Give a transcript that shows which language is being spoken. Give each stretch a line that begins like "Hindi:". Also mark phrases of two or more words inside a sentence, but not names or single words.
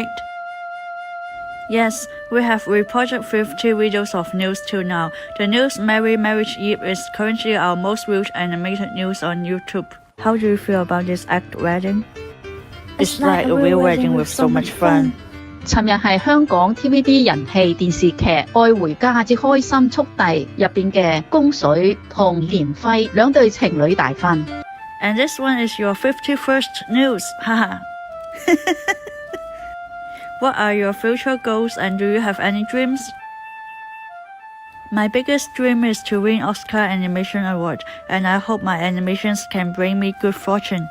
English: Yes, we have reported 50 videos of news till now. The news Merry Marriage Eve is currently our most viewed animated news on YouTube. How do you feel about this act wedding? It's like a real wedding with so much fun.
Cantonese: 尋日係香港 TVB 人氣電視劇《愛回家之開心速遞》入邊嘅宮水同連輝兩對情侶大婚。
English: And this one is your 51st news, haha. What are your future goals and do you have any dreams? My biggest dream is to win Oscar Animation Award, and I hope my animations can bring me good fortune.